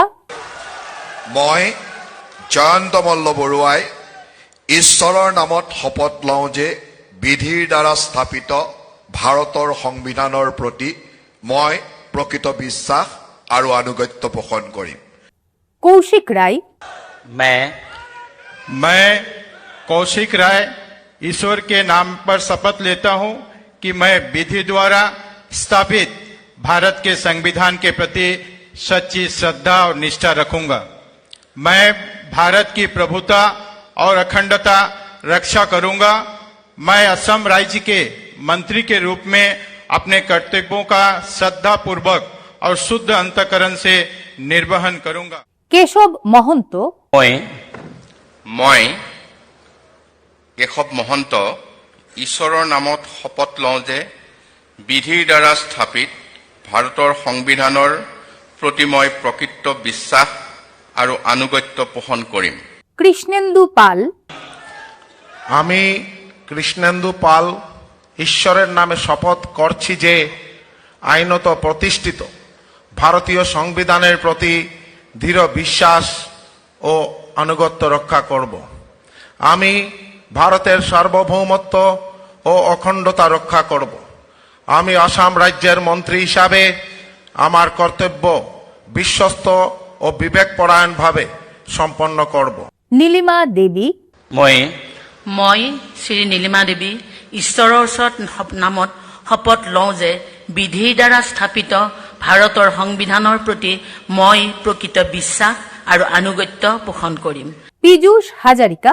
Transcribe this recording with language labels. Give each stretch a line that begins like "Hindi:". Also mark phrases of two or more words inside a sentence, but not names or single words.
Assamese: মই জয়ন্ত মল্ল বৰুৱাই ঈশ্বৰৰ নামত শপত লওঁ যে বিধিৰ দ্বাৰা স্থাপিত ভাৰতৰ সংবিধানৰ প্ৰতি মই প্ৰকৃত বিশ্বাস আৰু আনুগত্য পোষণ কৰিম। কৌশিক রায়
Hindi: मैं कौशिक राय ईश्वर के नाम पर शपथ लेता हूं कि मैं विधि द्वारा स्थापित भारत के संविधान के प्रति सच्ची श्रद्धा और निष्ठा रखूंगा। मैं भारत की प्रभुता और अखंडता रक्षा करूंगा। मैं असम राज्य के मंत्री के रूप में अपने कर्तव्यों का श्रद्धा पूर्वक और शुद्ध अंतःकरण से निर्वहन करूंगा।
Assamese: কেশব মহন্ত মই কেশৱ মহন্ত ঈশ্বৰৰ নামত শপত লওঁ যে বিধিৰ দ্বাৰা স্থাপিত ভাৰতৰ সংবিধানৰ প্ৰতি মই প্ৰকৃত বিশ্বাস আৰু আনুগত্য পোষণ কৰিম। কৃষ্ণেন্দু পাল
Bangla: আমি কৃষ্ণেন্দু পাল ঈশ্বরের নামে শপথ করছি যে আইনত প্রতিষ্ঠিত ভারতীয় সংবিধানের প্রতি দৃঢ় বিশ্বাস ও আনুগত্য রক্ষা করব। আমি ভারতের সার্বভৌমত্ব ও অখণ্ডতা রক্ষা করব। আমি আসাম রাজ্যের মন্ত্রী হিসাবে আমার কর্তব্য বিশ্বস্ত ও বিবেকপরায়ণভাবে সম্পন্ন করব।
Assamese: নীলিমা দেবী মই শ্ৰী নীলিমা দেৱী ঈশ্বৰৰ ওচৰত নামত শপত লওঁ যে বিধিৰ দ্বাৰা স্থাপিত ভাৰতৰ সংবিধানৰ প্ৰতি মই প্ৰকৃত বিশ্বাস আৰু আনুগত্য পোষণ কৰিম। পীযুষ হাজাৰিকা